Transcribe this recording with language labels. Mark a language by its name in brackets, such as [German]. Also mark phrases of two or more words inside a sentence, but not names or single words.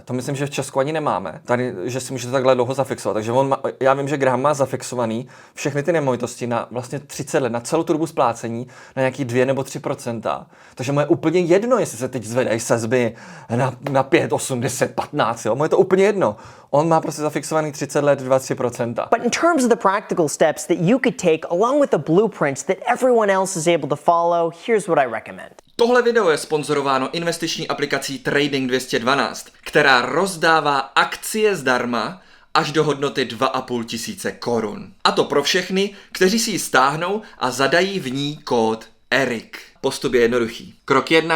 [Czech] To myslím, že v Česku ani nemáme. Tady, že si můžete takhle dlouho zafixovat. Takže já vím, že Graham má zafixovaný všechny ty nemovitosti na vlastně 30 let, na celou tu dobu splácení, na nějaký 2 nebo 3%. Takže mu je úplně jedno, jestli se teď zvedají sazby na 5, 8, 10, 15, jo. Mu je to úplně jedno. On má prostě zafixovaný 30 let 2-3%. [English] But in terms of the practical steps that you could take along with the blueprints that everyone else is able to follow, here's what I recommend. [Czech] Tohle video je sponzorováno investiční aplikací Trading 212, která rozdává akcie zdarma až do hodnoty 2,5 tisíce korun. A to pro všechny, kteří si ji stáhnou a zadají v ní kód Erik. Postup je jednoduchý. Krok 1.